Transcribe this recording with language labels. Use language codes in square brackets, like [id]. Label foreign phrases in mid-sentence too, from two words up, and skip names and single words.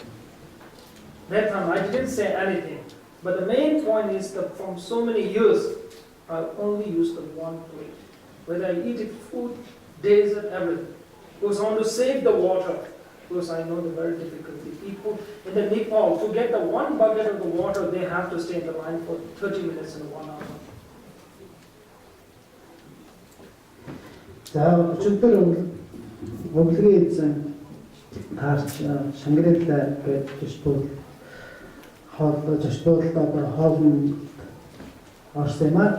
[en] That time I didn't say anything. But the main point is that from so many years, I only use the one plate. Whether I eat it food, dessert, everything. Because I want to save the water. Because I know the very difficulty. People in the Nepal, to get the one bucket of the water, they have to stay in the line for 30 minutes and 1 hour. [mn] За өчигдөр өглөөний эзэн таарч Шангрила гэж жишбол хоолны орсон юм аа.